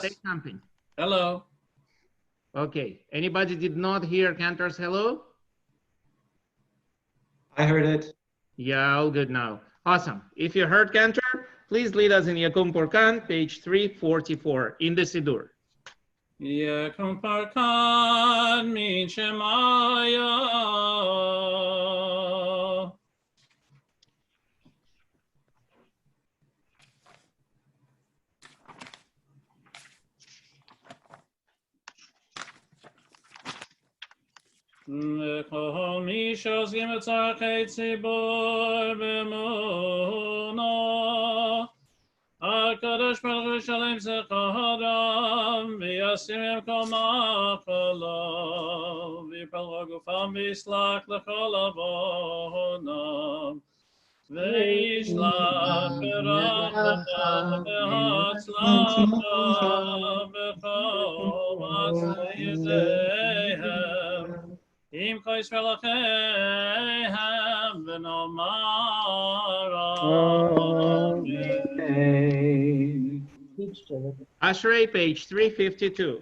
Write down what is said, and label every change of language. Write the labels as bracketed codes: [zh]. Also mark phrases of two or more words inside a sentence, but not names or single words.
[en] Say something. Hello. Okay. Anybody did not hear Cantor's hello? I heard it. Yeah, all good now. Awesome. If you heard Cantor, please lead us in Yakum Porkan, page 344 in the Siddur. [arc] יקום פורקן מן שמיא. [he] וכל מי שעוסקים את צרכי ציבור באמונה. הקדוש ברוך הוא ישלם שכרם וישים כל מחלותיו ויפל גופם ויסלח לכל עונם וישלח ברכה והצלחה בכל מעשה ידיהם עם כל ישראל אחיהם ונאמר אמן. [en] Ashrei, page 352.